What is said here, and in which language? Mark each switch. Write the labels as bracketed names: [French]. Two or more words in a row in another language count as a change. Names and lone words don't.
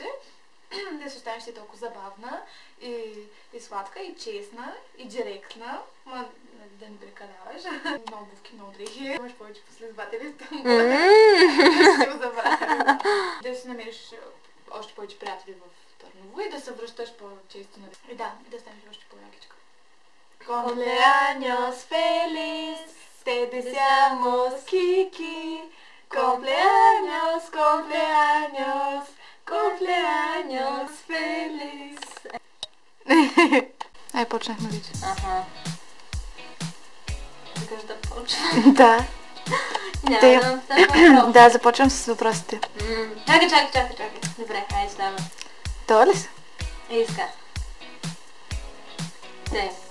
[Bulgarian] Да се останеш толкова забавна и сладка, и честна, и директна. Да не прекаляваш. Много бувки, много дрехи. Имаш повече последователи в там. Да се го забравя. Да си намериш още повече приятели в Търново и да се връщаш по-често. И да станеш още по-якичка. [Spanish] Cumpleaños feliz, te deseamos Kiki. Cumpleaños, cumpleaños, cumpleaños feliz. [Bulgarian] Ай, почнахме вече. Аха. Искаш да почнем? Да. Да, започвам с въпросите. Чакай. Добре, айде става. Това ли са? Иска. Те.